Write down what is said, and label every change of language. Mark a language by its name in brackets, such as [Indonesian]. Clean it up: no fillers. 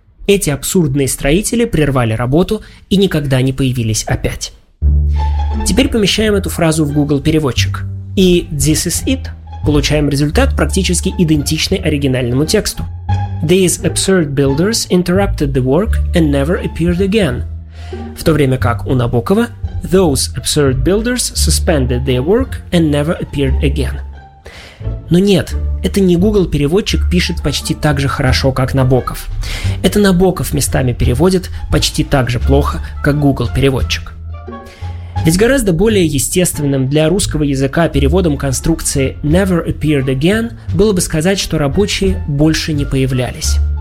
[Russian] Эти абсурдные строители прервали работу и никогда не появились опять. Теперь помещаем эту фразу в Google-переводчик. И [English] «this is it» [Russian] получаем результат, практически идентичный оригинальному тексту. [English] «These absurd builders interrupted the work and never appeared again». [Russian] В то время как у Набокова [English] «those absurd builders suspended their work and never appeared again». [Russian] Но нет, это не Google-переводчик пишет почти так же хорошо, как Набоков. Это Набоков местами переводит почти так же плохо, как Google-переводчик. Ведь гораздо более естественным для русского языка переводом конструкции [English] «never appeared again» [Russian] было бы сказать, что рабочие больше не появлялись.